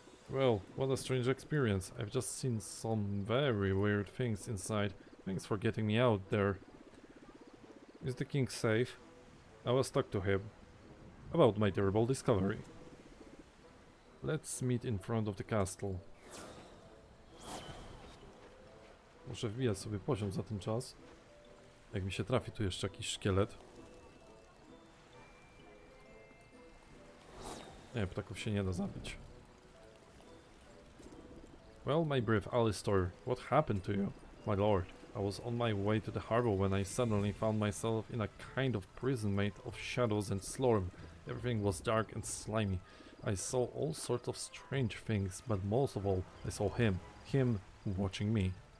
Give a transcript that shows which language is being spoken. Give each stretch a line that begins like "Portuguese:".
English: Well, what a strange experience. I've just seen some very weird things inside. Thanks for getting me out there. Is the king safe? I was talk to him about my terrible discovery. Let's meet in front of the castle.
Polish: Muszę wbijać sobie poziom za ten czas. Jak mi się trafi tu jeszcze jakiś szkielet. Nie, ptaków się nie da zabić.
English: Well, my brave Alistair, what happened to you? My lord, I was on my way to the harbor when I suddenly found myself in a kind of prison made of shadows and slorm. Everything was dark and slimy. I saw all sorts of strange things, but most of all, I saw him watching me.